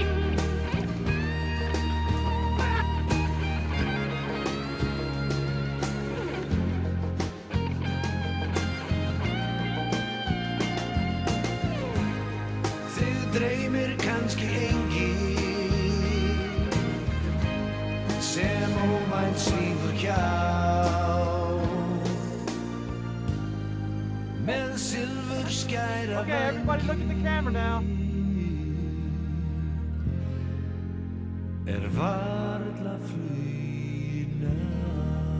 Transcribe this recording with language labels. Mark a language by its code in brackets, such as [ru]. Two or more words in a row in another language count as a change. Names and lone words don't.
[is] Þig dreymir kannski enginn sem óvænt svífur hjá með silfurskæra [en] Okay, everybody look at the camera now. [is] Varla flugin á.